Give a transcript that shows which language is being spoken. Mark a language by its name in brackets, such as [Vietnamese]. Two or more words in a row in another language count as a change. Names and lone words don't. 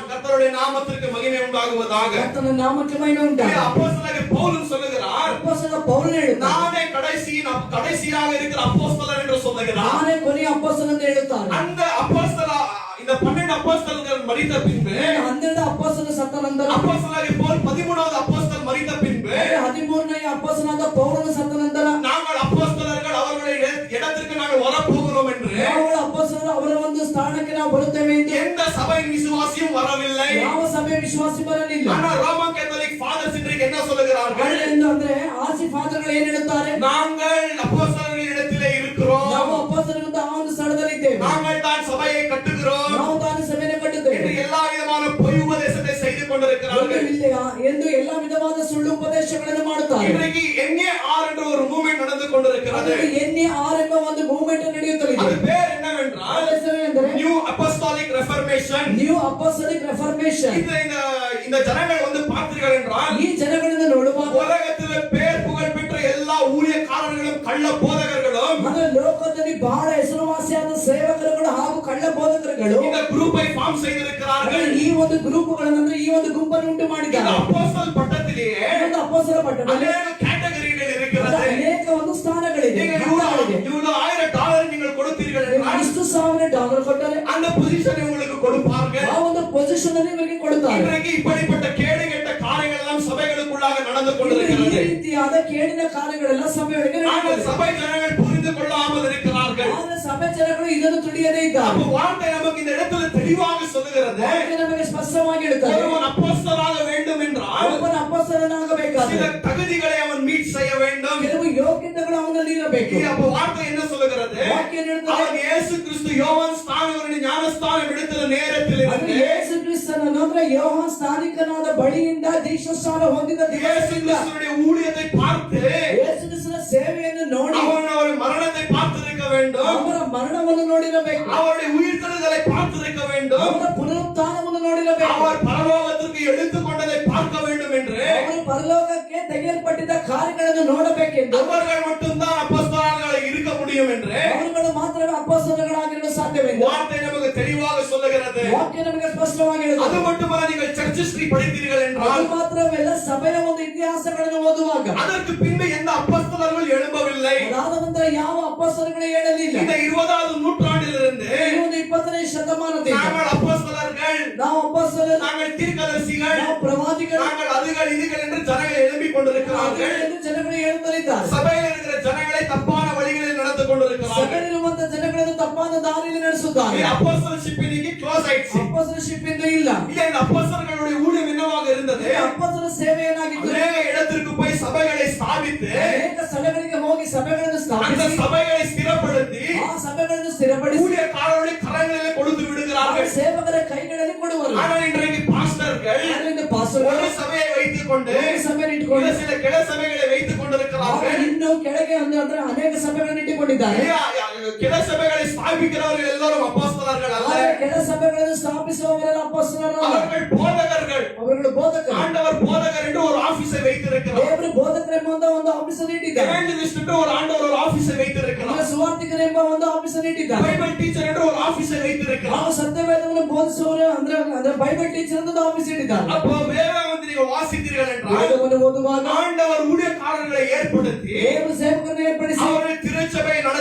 [Tamil] கர்த்தருடைய நாமத்திற்கு மகிமை உண்டாகுவதாக. கர்த்தருடைய நாமத்துக்கு மகிமை உண்டாகுவதாக. அப்போஸ்தலர் பவுல் சொல்லுகிறார், அப்போஸ்தலர் பவுல் எழுதுகிறார், நானே கடைசியாக இருக்கிற அப்போஸ்தலர் என்று சொல்லுகிறார். நானே கொடிய அப்போஸ்தலன் என்று எழுதுகிறார். அந்த இந்த 12 அப்போஸ்தலர்கள் மரித்த பின்பு [Kannada] 12 அப்போஸ்தலர் ಸತ್ತ ನಂತರ [Tamil] அப்போஸ்தலர் பவுல் 13வது அப்போஸ்தலர் மரித்த பின்பு [Kannada] 13ನೇ அப்போஸ்தலனாದ ಪೌಲನು ಸತ್ತ ನಂತರ [Tamil] நாங்கள் அப்போஸ்தலர்கள் அவர்களுடைய இடத்திற்கு நாங்கள் வரப்போகிறோம் என்று [Kannada] ನಾವು அப்போஸ்தலರು ಅವರ ಒಂದು ಸ್ಥಾನಕ್ಕೆ ನಾವು ಬರುತ್ತೇವೆ ಎಂದು [Tamil] எந்த சபையின் விசுவாசியும் வரவில்லை. [Kannada] ಯಾವ ಸಭೆಯ ವಿಶ್ವಾಸಿ ಬರಲಿಲ್ಲ. [Tamil] ஆனால் [English] Roman Catholic Fathers [Tamil] இன்றைக்கு என்ன சொல்லுகிறார்கள் [Kannada] ಅಂದ್ರೆ ಆಸಿ ಫಾದರ್ಗಳು ಏನು ಹೇಳುತ್ತಾರೆ? [Tamil] நாங்கள் அப்போஸ்தலர்கள் இடத்திலே இருக்கிறோம், [Kannada] ನಾವು ಅಪೊಸ್ತಲರಿಂದ ಆ ಒಂದು ಸ್ಥಳದಲ್ಲಿ ಇದ್ದೇವೆ, [Tamil] நாங்கள் தான் சபையை கட்டுகிறோம் [Kannada] ನಾವು ತಾನು ಸಭೆಯನ್ನು ಕಟ್ಟುತ್ತೇವೆ [Tamil] என்று எல்லா விதமான பொய் உபதேசத்தை செய்து கொண்டிருக்கிறார்கள். [Kannada] ಎಂದು ಎಲ್ಲಾ ವಿಧವಾದ ಸುಳ್ಳು ಉಪದೇಶಗಳನ್ನು ಮಾಡುತ್ತಾರೆ. [Tamil] இன்றைக்கு NAR என்ற ஒரு மூவ்மெண்ட் நடந்து கொண்டிருக்கிறது. [Kannada] NAR ಎಂಬ ಒಂದು ಮೂವ್ಮೆಂಟ್ ನಡೆಯುತ್ತದೆ. [Tamil] அது பேர் என்னவென்றால் [English] New Apostolic Reformation. New Apostolic Reformation. [Tamil] இந்த ஜனங்கள் வந்து பார்த்தீர்கள் என்றால் [Kannada] ಈ ಜನಗಳನ್ನು ನೋಡುವಾಗ [Tamil] உலகத்தில் பேர் புகழ் பெற்ற எல்லா ஊழியக்காரர்களும் கள்ள போதகர்களும் [Kannada] ಲೋಕದಲ್ಲಿ ಬಹಳ ಹೆಸರುವಾಸಿಯಾದ ಸೇವಕರುಗಳು ಹಾಗೂ ಕಳ್ಳ ಬೋಧಕರುಗಳು [Tamil] இந்த குரூப்பை ஃபார்ம் செய்திருக்கிறார்கள். [Kannada] ಈ ಒಂದು ಗ್ರೂಪ್ಗಳನ್ನು ಅಂದ್ರೆ ಈ ಒಂದು ಗುಂಪನ್ನು ಉಂಟು ಮಾಡಿದ್ದಾರೆ. [Tamil] அப்போஸ்தல பட்டத்திலேயே [Kannada] ಅಪೊಸ್ತಲ ಪಟ್ಟಣ [Tamil] ಅನೇಕ கேட்டகரிகள் இருக்கிறது. [Kannada] ಅನೇಕ ಒಂದು ಸ್ಥಾನಗಳಿದೆ. [Tamil] இவ்வளவு $1000 நீங்கள் கொடுத்தீர்கள் என்றால் [Kannada] ಇಷ್ಟು $1000 ಕೊಟ್ಟರೆ [Tamil] அந்த பொசிஷனை உங்களுக்கு கொடுப்பார்கள். [Kannada] ಆ ಒಂದು ಪೊಸಿಷನ್ ಅನ್ನು ಇವರಿಗೆ ಕೊಡುತ್ತಾರೆ. [Tamil] இன்றைக்கு இப்படிப்பட்ட கேடுகெட்ட காரியங்கள் எல்லாம் சபைகளுக்குள்ளாக நடந்து [Kannada] ಈ [Tamil] கொண்டிருக்கிறது. [Kannada] ರೀತಿಯಾದ ಕೇಡಿನ ಕಾರ್ಯಗಳೆಲ್ಲ ಸಭೆಯೊಳಗೆ [Tamil] ஆனால் [Kannada] ನಡೆಯುತ್ತದೆ. [Tamil] சபை ஜனங்கள் புரிந்து கொள்ளாமல் இருக்கிறார்கள். [Kannada] ಆದರೆ ಸಭೆ ಜನಗಳು ಇದನ್ನು ತಿಳಿಯದೇ ಇದ್ದಾರೆ. [Tamil] அப்ப வார்த்தை நமக்கு இந்த இடத்துல தெளிவாக சொல்லுகிறது, [Kannada] ವಾಕ್ಯ ನಮಗೆ ಸ್ಪಷ್ಟವಾಗಿ ಹೇಳುತ್ತದೆ, [Tamil] ஒருவன் அப்போஸ்தலனாக வேண்டும் என்றால் [Kannada] ಒಬ್ಬನ ಅಪೊಸ್ತಲನಾಗಬೇಕಾದರೆ [Tamil] சில தகுதிகளை அவன் மீட் செய்ய வேண்டும். [Kannada] ಕೆಲವು ಯೋಗ್ಯತೆಗಳು ಅವನಲ್ಲಿ ಇರಬೇಕು. [Tamil] அப்ப வார்த்தை என்ன சொல்லுகிறது? [Kannada] ವಾಕ್ಯ ಹೇಳುತ್ತದೆ, [Tamil] அவன் இயேசு கிறிஸ்து யோவான் ஸ்நானகனுடைய ஞானஸ்நானம் எடுத்த நேரத்தில் [Kannada] ಅದು [Tamil] இருந்து [Kannada] ಯೇಸು ಕ್ರಿಸ್ತನನ್ನು ಅಂದ್ರೆ ಯೋಹಾನ್ ಸ್ನಾನಿಕನಾದ ಬಳಿಯಿಂದ ದೀಕ್ಷಾಸ್ನಾನ ಹೊಂದಿದ [Tamil] இயேசு [Kannada] ದಿವಸದಿಂದ [Tamil] கிறிஸ்துவினுடைய ஊழியத்தை பார்த்து [Kannada] ಯೇಸು ಕ್ರಿಸ್ತನ ಸೇವೆಯನ್ನು ನೋಡಿ [Tamil] அவருடைய மரணத்தை பார்த்திருக்க வேண்டும், [Kannada] ಅವರ ಮರಣವನ್ನು ನೋಡಿರಬೇಕು, [Tamil] அவருடைய உயிர்த்தெழுதலை பார்த்திருக்க வேண்டும், [Kannada] ಅವರ ಪುನರುತ್ಥಾನವನ್ನು ನೋಡಿರಬೇಕು, [Tamil] அவர் பரலோகத்திற்கு எடுத்துக்கொண்டதை பார்க்க வேண்டும் என்று [Kannada] ಅವರು ಪರಲೋಕಕ್ಕೆ ತೆಗೆಯಲ್ಪಟ್ಟಿದ್ದ ಕಾರ್ಯಗಳನ್ನು ನೋಡಬೇಕೆಂದು [Tamil] அவர்கள் மட்டும்தான் அப்போஸ்தலர்களாக இருக்க முடியும் என்று [Kannada] ಅವರುಗಳು ಮಾತ್ರವೇ ಅಪೊಸ್ತಲಗಳಾಗಿರಲು ಸಾಧ್ಯವೆಂದು [Tamil] வார்த்தை நமக்கு தெளிவாக சொல்லுகிறது. [Kannada] ವಾಕ್ಯ ನಮಗೆ ಸ್ಪಷ್ಟವಾಗಿ [Tamil] அது [Kannada] ಹೇಳುತ್ತದೆ. [Tamil] மட்டுமல்ல, நீங்கள் [English] church history [Tamil] படித்தீர்கள் [Kannada] ಅದು [Tamil] என்றால் [Kannada] ಮಾತ್ರವಲ್ಲ, ಸಭೆಯ ಒಂದು ಇತಿಹಾಸಗಳನ್ನು ಓದುವಾಗ [Tamil] அதற்கு பின்பு எந்த அப்போஸ்தலர்கள் எழும்பவில்லை. [Kannada] ಅದಾದ ನಂತರ ಯಾವ ಅಪೊಸ್ತಲಗಳು ಹೇಳಲಿಲ್ಲ. [Tamil] இந்த 20வது நூற்றாண்டிலிருந்து [Kannada] ಈ ಒಂದು 20ನೇ ಶತಮಾನದಿಂದ [Tamil] நாங்கள் அப்போஸ்தலர்கள், [Kannada] ನಾವು ಅಪೊಸ್ತಲರು, [Tamil] நாங்கள் தீர்க்கதரிசிகள், [Kannada] ನಾವು ಪ್ರವಾದಿಗಳು [Tamil] நாங்கள் அதுகள் இதுகள் என்று ஜனங்கள் எழும்பிக் கொண்டிருக்கிறார்கள். [Kannada] ಎಂದು ಜನಗಳು ಹೇಳುತ್ತಲಿದ್ದಾರೆ. [Tamil] சபையில் இருக்கிற ஜனங்களை தப்பான வழிகளில் நடந்து கொண்டிருக்கிறார்கள். [Kannada] ಸಭೆಯಲ್ಲಿರುವಂತ ಜನಗಳನ್ನು ತಪ್ಪಾದ ದಾರಿಯಲ್ಲಿ ನಡೆಸುತ್ತಾರೆ. [Tamil] அப்போஸ்தலர்ஷிப் இன்னைக்கு க்ளோஸ் ஆயிடுச்சு. [Kannada] ಅಪೊಸ್ತಲಶಿಪ್ ಇಂದು ಇಲ್ಲ. [Tamil] இல்ல, இந்த அப்போஸ்தலர்களுடைய ஊழியம் என்னவாக இருந்தது? [Kannada] ಅಪೊಸ್ತಲ ಸೇವೆ ಏನಾಗಿತ್ತು? [Tamil] அநேக இடத்திற்கு போய் சபைகளை ஸ்தாபித்து [Kannada] ಅನೇಕ ಸ್ಥಳಗಳಿಗೆ ಹೋಗಿ ಸಭೆಗಳನ್ನು [Tamil] அந்த [Kannada] ಸ್ಥಾಪಿಸಿ [Tamil] சபைகளை ஸ்திரப்படுத்தி [Kannada] ಆ ಸಭೆಗಳನ್ನು ಸ್ಥಿರಪಡಿಸಿ [Tamil] ஊழியக்காரர்களுடைய கரங்களிலே கொடுத்து [Kannada] ಆ [Tamil] விடுகிறார்கள். [Kannada] ಸೇವಕರ ಕೈಗಳಲ್ಲಿ ಕೊಡುವರು. [Tamil] ஆனால் இன்றைக்கு பாஸ்டர்கள் [Kannada] ಅದರಿಂದ ಪಾಸ್ಟರ್ಗಳು [Tamil] ஒரு சபையை வைத்துக் கொண்டு [Kannada] ಒಂದು ಸಭೆಯನ್ನು ಇಟ್ಟುಕೊಂಡು [Tamil] சில கிள சபைகளை வைத்துக் கொண்டிருக்கிறார்கள். [Kannada] ಇನ್ನು ಕೆಳಗೆ ಅಂದ್ರೆ ಅನೇಕ ಸಭೆಗಳನ್ನು ಇಟ್ಟುಕೊಂಡಿದ್ದಾರೆ. [Tamil] கிள சபைகளை ஸ்தாபிக்கிறவர்கள் எல்லாரும் அப்போஸ்தலர்கள் அல்ல, [Kannada] ಆದರೆ ಕೆಳ ಸಭೆಗಳನ್ನು ಸ್ಥಾಪಿಸುವವರೆಲ್ಲ ಅಪೊಸ್ತಲರಲ್ಲ, [Tamil] அவர்கள் போதகர்கள். [Kannada] ಅವರುಗಳು ಬೋಧಕರು. [Tamil] ஆண்டவர் போதகர் என்று ஒரு ஆபீஸை வைத்திருக்கிறார். [Kannada] ದೇವರು ಬೋಧಕರೆಂಬ ಒಂದು ಆಫೀಸ್ ಅನ್ನು ಇಟ್ಟಿದ್ದಾರೆ. [Tamil] எவாஞ்சலிஸ்ட் என்று ஒரு ஆண்டவர் ஒரு ஆபீஸை வைத்திருக்கிறார். [Kannada] ಸುವಾರ್ತಿಕರೆಂಬ ಒಂದು ಆಫೀಸ್ ಅನ್ನು ಇಟ್ಟಿದ್ದಾರೆ. [English] Bible teacher [Tamil] என்று ஒரு ஆபீஸை வைத்திருக்கிறார். [Kannada] ನಾವು ಸತ್ಯವೇದವನ್ನು ಬೋಧಿಸುವವರು ಅಂದ್ರೆ [English] Bible teacher [Kannada] ಅಂತ ಆಫೀಸ್ ಇಟ್ಟಿದ್ದಾರೆ. [Tamil] அப்போ வேதம் வந்து நீங்கள் வாசித்தீர்கள் என்றால் [Kannada] ವೇದವನ್ನು ಓದುವಾಗ [Tamil] ஆண்டவர் ஊழியக்காரர்களை ஏற்படுத்தி [Kannada] ದೇವರು ಸೇವಕರನ್ನು ಏರ್ಪಡಿಸಿ [Tamil] அவர்கள் திருச்சபை